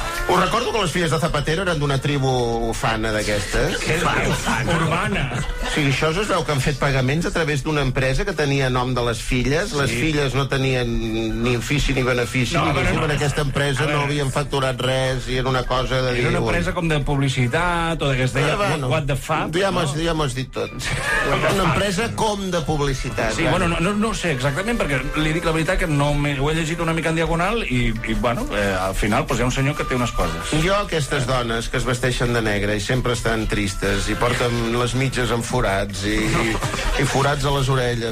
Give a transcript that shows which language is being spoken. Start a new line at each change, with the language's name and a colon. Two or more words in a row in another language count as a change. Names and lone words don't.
Catalan: Us recordo que les filles de Zapatero eren d'una tribu ufana d'aquestes. Què ufana? Urbana. Sí, això es veu que han fet pagaments a través d'una empresa que tenia nom de les filles. Les filles no tenien ni ofici ni benefici, en aquesta empresa no havien facturat res i era una cosa de dir... Era una empresa com de publicitat o que es deia
English: what the fuck?
Catalan: Ja m'ho has dit tot. Una empresa com de publicitat. Sí, bueno, no sé exactament, perquè li dic la veritat que no ho he llegit una mica en diagonal i bueno, al final hi ha un senyor que té unes coses. Jo, aquestes dones que es vesteixen de negre i sempre estan tristes i porten les mitges amb forats i forats a les orelles.